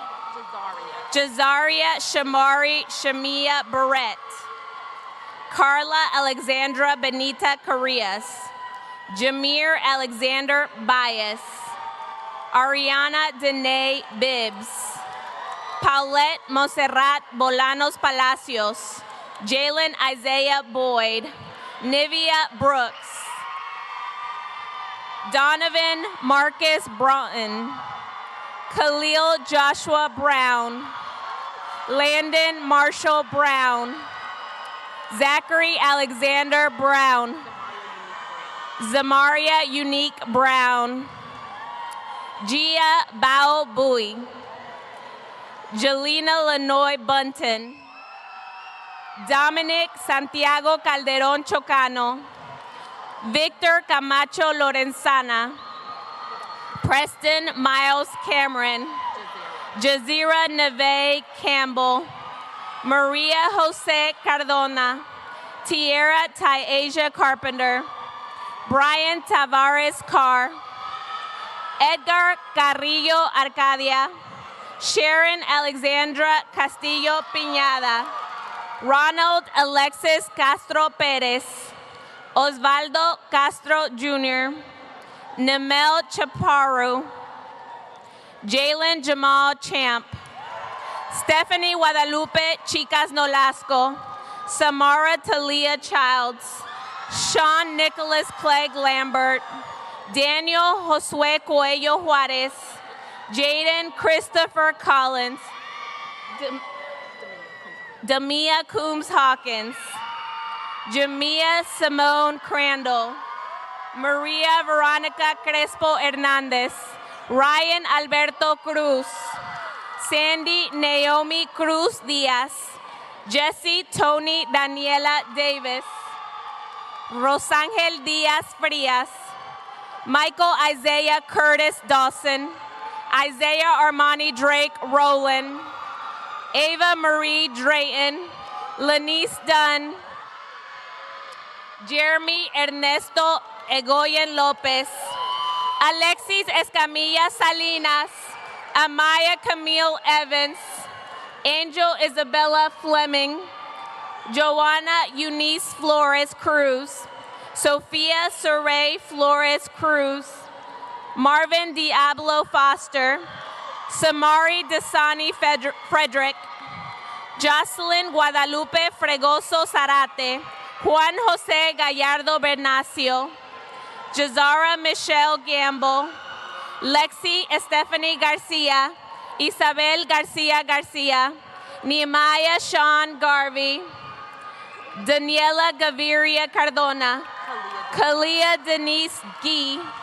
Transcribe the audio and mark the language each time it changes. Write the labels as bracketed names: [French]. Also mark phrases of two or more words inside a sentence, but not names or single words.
[English] Jazaria Shamari Shamia Barrett. Carla Alexandra Benita Carrias. Jameer Alexander Bias. Ariana Danae Bibbs. Paulette Monserrat Bolanos Palacios. Jalen Isaiah Boyd. Nivea Brooks. Donovan Marcus Broughton. Khalil Joshua Brown. Landon Marshall Brown. Zachary Alexander Brown. Zamaria Unique Brown. Gia Bao Bui. Jelena Lenoy Bunton. Dominic Santiago Calderon Chocano. Victor Camacho Lorenzana, Preston Miles Cameron, Jazira Neve Campbell, Maria Jose Cardona, Tierra Tyasia Carpenter, Brian Tavares Carr, Edgar Carrillo Arcadia, Sharon Alexandra Castillo Piñada, Ronald Alexis Castro Perez, Osvaldo Castro Jr., Nemel Chaparro, Jalen Jamal Champ, Stephanie Guadalupe Chicas Nolasco, Samara Talia Childs, Sean Nicholas Clegg Lambert, Daniel Josue Coelho Juarez, Jaden Christopher Collins, Damia Coombs Hawkins, Jamia Simone Crandall, Maria Veronica Crespo Hernandez, Ryan Alberto Cruz, Sandy Naomi Cruz Diaz, Jessie Tony Daniela Davis, Rosangel Diaz Frias, Michael Isaiah Curtis Dawson, Isaiah Armani Drake Rowland, Ava Marie Drayton, Lanice Dunn, Jeremy Ernesto Egoyen Lopez, Alexis Escamilla Salinas, Amaya Camille Evans, Angel Isabella Fleming, Joanna Eunice Flores Cruz, Sophia Saray Flores Cruz, Marvin Diablo Foster, Samari Dasani Frederick, Jocelyn Guadalupe Fregoso Zarate, Juan Jose Gallardo Bernacio, Jazara Michelle Gamble, Lexi Stephanie Garcia, Isabel Garcia Garcia, Nehemiah Sean Garvey, Daniela Gaviria Cardona, Kalia Denise Gee,